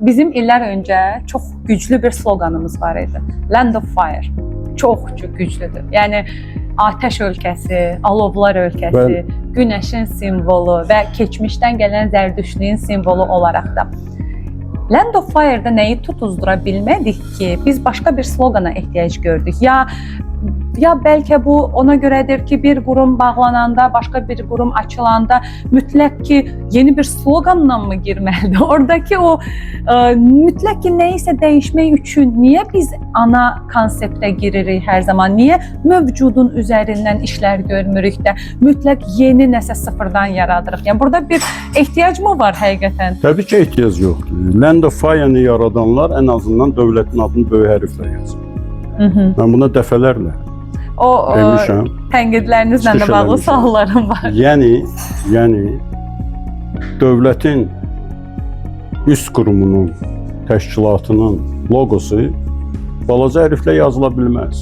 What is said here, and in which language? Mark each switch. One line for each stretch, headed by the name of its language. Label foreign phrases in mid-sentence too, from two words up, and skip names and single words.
Azerbaijani: Bizim illər öncə çox güclü bir sloganımız var idi. Land of Fire. Çox güclüdür. Yəni atəş ölkəsi, alovlar ölkəsi, günəşin simvolu və keçmişdən gələn zərdüştlüyün simvolu olaraq da. Land of Fire'da nəyi tutuzdura bilmədik ki, biz başqa bir slogana ehtiyac gördük. Ya bəlkə bu ona görədir ki, bir qurum bağlananda, başqa bir qurum açılanda mütləq ki, yeni bir sloganla mı girməlidir? Oradakı o mütləq ki, nəyisə dəyişmək üçün niyə biz ana konseptə giririk hər zaman? Niyə mövcudun üzərindən işlər görmürük də mütləq yeni nəsə sıfırdan yaradırıq? Yəni burada bir ehtiyac mı var həqiqətən? Təbii ki, ehtiyac yoxdur. Land of Fire-ni yaradanlar ən azından dövlətin adını böyük hərflə yazır. Mən buna dəfələrlə demişəm. Tənqidlərinizlə də bağlı suallarım var. Yəni dövlətin üst qurumunun, təşkilatının logosu balaca hərflə yazıla bilməz.